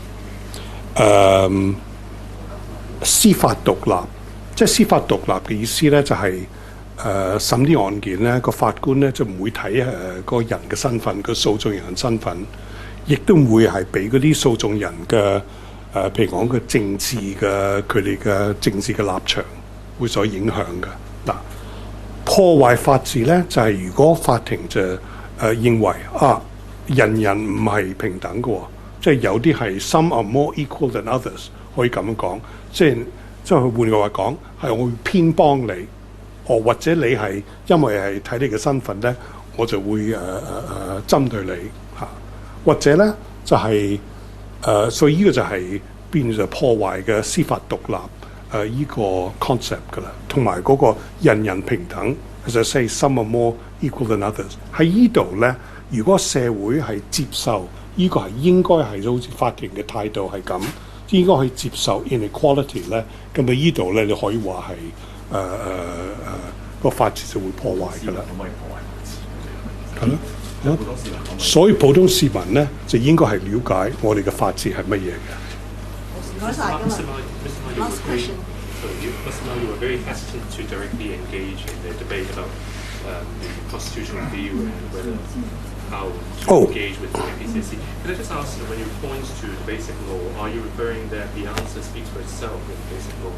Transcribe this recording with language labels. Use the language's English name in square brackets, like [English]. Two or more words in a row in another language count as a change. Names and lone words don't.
[Cantonese] 司法獨立，即係司法獨立嘅意思咧，就係審啲案件咧，個法官咧就唔會睇個人嘅身份，個訴訟人嘅身份，亦都唔會係俾嗰啲訴訟人嘅譬如講嘅政治嘅佢哋嘅政治嘅立場會所影響嘅。嗱，破壞法治咧就係、是、如果法庭就認為人人唔係平等嘅喎。即係有啲係 [English] some are more equal than others， [Cantonese] 可以咁樣講。即係換句話講，係我會偏幫你， 或者你係因為係睇你嘅身份咧，我就會針對你嚇，或者咧就係、所以呢個就係變咗破壞嘅司法獨立依個 concept 㗎啦，同埋嗰個人人平等。 [English] As I say, some are more equal than others。 [Cantonese] 喺依度咧，如果社會係接受依個係應該係好似法庭嘅態度係咁，應該去接受 inequality 咧，咁啊依度咧你可以話係個法治就會破壞㗎啦。係咯。所以普通市民咧就應該係了解我哋嘅法治係乜嘢嘅。 [English] Mr. Mao, you were very hesitant to directly engage in the debate about the constitutional view and whether how to engage with the NPCSC. Can I just ask, when you point to the basic law, are you referring that the answer speaks for itself in the basic law?